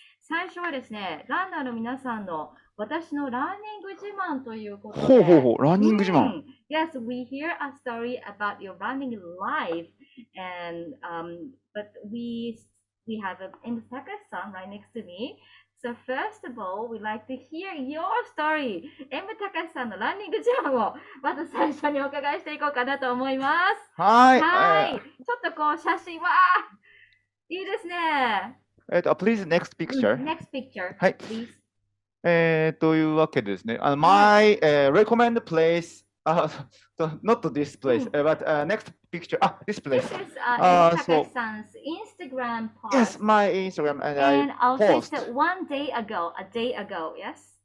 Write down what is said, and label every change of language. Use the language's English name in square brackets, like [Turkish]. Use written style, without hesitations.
[Japanese] 最初はですね、ランナーの皆さんの私のランニング自慢ということで。ランニング自慢。 [English] Yes, we hear a story about your running life, and but we have Emutaka-san right next to me. So first of all, we'd like to hear your story. [Japanese] エムタカシさんのランニング自慢をまず最初にお伺いしていこうかなと思います。はい。ちょっと写真は、いいですね。 [English] Please, next picture. Next picture. [Japanese] はい。 [English] Please. [Japanese] というわけでですね、 [English] my recommend place, not this place, but next picture, this place. This is Takashi-san's Instagram post. Yes, my Instagram, and I post. One day ago, a day ago, yes?